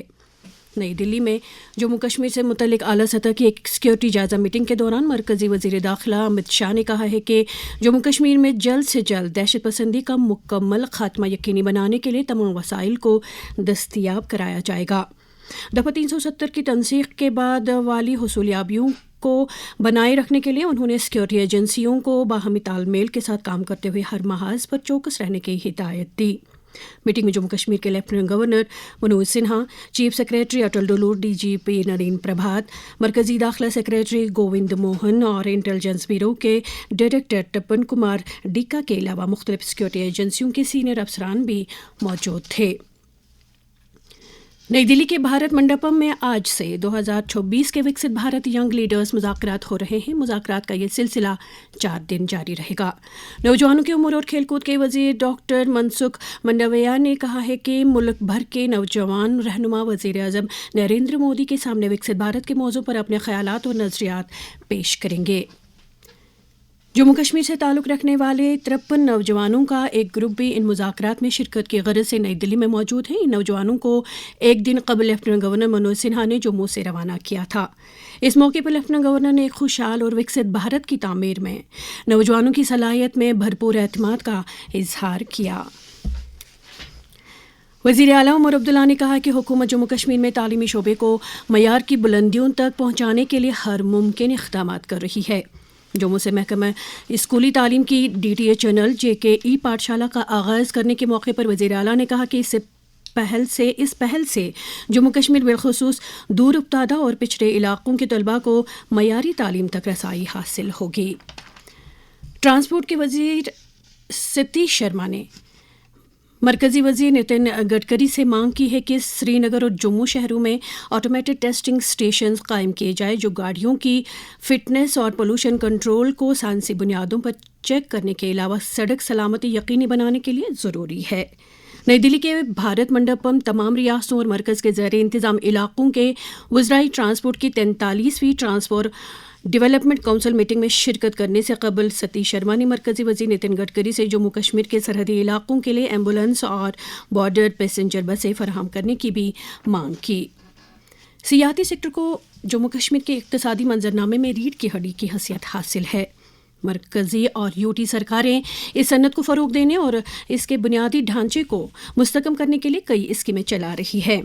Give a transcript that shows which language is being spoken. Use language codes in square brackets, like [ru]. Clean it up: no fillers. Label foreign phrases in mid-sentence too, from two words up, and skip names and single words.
[ur] نئی دلی میں جموں کشمیر سے متعلق اعلیٰ سطح کی ایک سیکیورٹی جائزہ میٹنگ کے دوران مرکزی وزیر داخلہ امت شاہ نے کہا ہے کہ جموں کشمیر میں جلد سے جلد دہشت پسندی کا مکمل خاتمہ یقینی بنانے کے لیے تمام وسائل کو دستیاب کرایا جائے گا۔ دفعہ 370 کی تنسیق کے بعد والی حصولیابیوں کو بنائے رکھنے کے لیے انہوں نے سیکیورٹی ایجنسیوں کو باہمی تال میل کے ساتھ کام کرتے ہوئے ہر محاذ پر چوکس رہنے کی ہدایت دی۔ میٹنگ میں جموں کشمیر کے [en] lieutenant governor [ur] منوج سنہا، [en] chief secretary [ur] اٹل ڈولو، ڈی جی پی نرین پربھات، مرکزی داخلہ سیکریٹری گووند موہن اور انٹیلیجنس بیورو کے ڈائریکٹر ٹپن کمار ڈیکا کے علاوہ مختلف سیکیورٹی ایجنسیوں کے سینئر افسران بھی موجود تھے۔ نئی دلی کے بھارت منڈپم میں آج سے 2026 کے وکست بھارت ینگ لیڈرز مذاکرات ہو رہے ہیں۔ مذاکرات کا یہ سلسلہ 4 دن جاری رہے گا۔ نوجوانوں کے امور اور کھیل کود کے وزیر ڈاکٹر منسکھ منڈاویا نے کہا ہے کہ ملک بھر کے نوجوان رہنما وزیر اعظم نریندر مودی کے سامنے وکست بھارت کے موضوع پر اپنے خیالات اور نظریات پیش کریں گے۔ جموں کشمیر سے تعلق رکھنے والے 53 نوجوانوں کا ایک گروپ بھی ان مذاکرات میں شرکت کی غرض سے نئی دلی میں موجود ہے۔ ان نوجوانوں کو ایک دن قبل [en] lieutenant governor [ur] منوج سنہا نے جموں سے روانہ کیا تھا۔ اس موقع پر [en] lieutenant governor [ur] نے ایک خوشحال اور وکست بھارت کی تعمیر میں نوجوانوں کی صلاحیت میں بھرپور اعتماد کا اظہار کیا۔ وزیر اعلیٰ عمر عبداللہ نے کہا کہ حکومت جموں کشمیر میں تعلیمی شعبے کو معیار کی بلندیوں تک پہنچانے کے لیے ہر ممکن اقدامات کر رہی ہے۔ جموں سے محکمہ اسکولی تعلیم کی ڈی ٹی ایچ چینل JK پاٹھشالہ کا آغاز کرنے کے موقع پر وزیر اعلیٰ نے کہا کہ اس پہل سے جموں کشمیر بالخصوص دور افتادہ اور پچھڑے علاقوں کے طلباء کو معیاری تعلیم تک رسائی حاصل ہوگی۔ ٹرانسپورٹ کے وزیر ستیش شرما نے مرکزی وزیر نتن گڈکری سے مانگ کی ہے کہ سری نگر اور جموں شہروں میں [en] automated testing stations [ur] قائم کیے جائیں جو گاڑیوں کی فٹنس اور [en] pollution control [ur] کو سائنسی بنیادوں پر چیک کرنے کے علاوہ سڑک سلامتی یقینی بنانے کے لیے ضروری ہے۔ نئی دلی کے بھارت منڈپم تمام ریاستوں اور مرکز کے زیر انتظام علاقوں کے وزرائی ٹرانسپورٹ کی 43ویں ٹرانسپورٹ ڈیولپمنٹ کونسل میٹنگ میں شرکت کرنے سے قبل ستیش شرما نے مرکزی وزیر نتن گڈکری سے جموں کشمیر کے سرحدی علاقوں کے لیے ایمبولینس اور [en] border passenger [ur] بسیں فراہم کرنے کی بھی مانگ کی۔ سیاحتی سیکٹر کو جموں کشمیر کے اقتصادی منظرنامے میں ریڑھ کی ہڈی کی حیثیت حاصل ہے۔ مرکزی اور UT سرکاریں اس صنعت کو فروغ دینے اور اس کے بنیادی ڈھانچے کو مستحکم کرنے کے لیے کئی اسکیمیں چلا رہی ہے۔